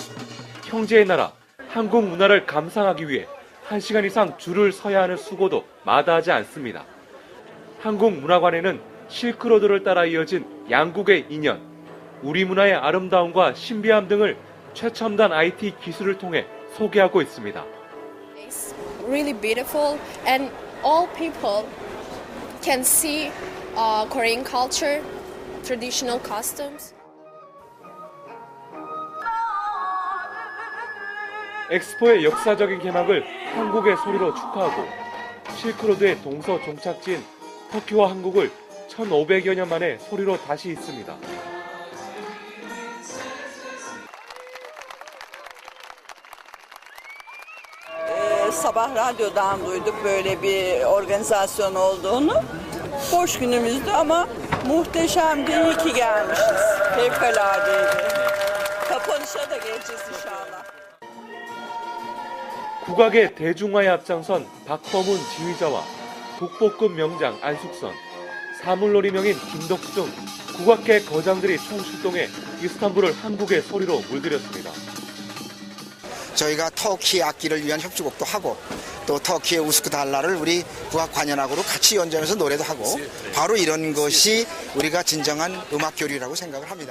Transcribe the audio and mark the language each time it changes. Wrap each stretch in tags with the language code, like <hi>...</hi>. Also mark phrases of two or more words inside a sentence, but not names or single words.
<ko>형제의 나라 한국 문화를 감상하기 위해 1시간 이상 줄을 서야 하는 수고도 마다하지 않습니다. 한국문화관에는 실크로드를 따라 이어진 양국의 인연, 우리 문화의 아름다움과 신비함 등을 최첨단 IT 기술을 통해 소개하고 있습니다.</ko> <en>It's really beautiful and all people can see Korean culture, traditional costumes.</en> <ko>엑스포의 역사적인 개막을 한국의 소리로 축하하고 실크로드의 동서 종착지인 터키와 한국을 1500여 년 만에 소리로 다시 잇습니다.</ko> <tr>Sabah radyodan duyduk böyle bir organizasyon olduğunu. Boş günümüzdü ama muhteşemdi. İyi ki gelmişiz. Fevkaladeydi. Kapanışa da geleceğiz inşallah.</tr> <ko>국악의 대중화에 앞장선 박범훈 지휘자와 독보급 명장 안숙선, 사물놀이 명인 김덕수 등 국악계 거장들이 총출동해 이스탄불을 한국의 소리로 물들였습니다. 저희가 터키 악기를 위한 협주곡도 하고 또 터키의 우스크달라를 우리 국악 관현악으로 같이 연주하면서 노래도 하고 바로 이런 것이 우리가 진정한 음악 교류라고 생각을 합니다.</ko>